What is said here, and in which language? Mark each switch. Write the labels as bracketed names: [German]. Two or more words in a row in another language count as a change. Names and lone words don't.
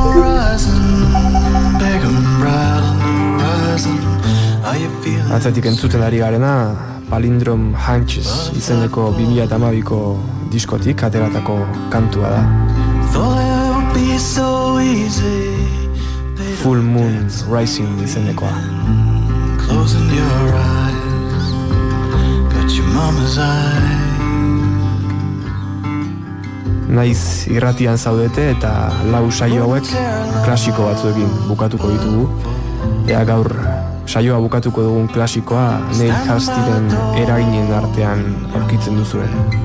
[Basque] Atzatik entzuten ari garena, Palindrome Hunches izeneko 2012ko diskotik ateratako kantua da. Full Moon Rising izenekoa. [English] Closing your eyes, got your mama's eyes. [Basque] Naiz irratian zaudete eta lau saio hauek klasiko batzuekin bukatuko ditugu. Ea gaur saioa bukatuko dugun klasikoa Neil Halsteaden eraginen artean aurkitzen duzuen.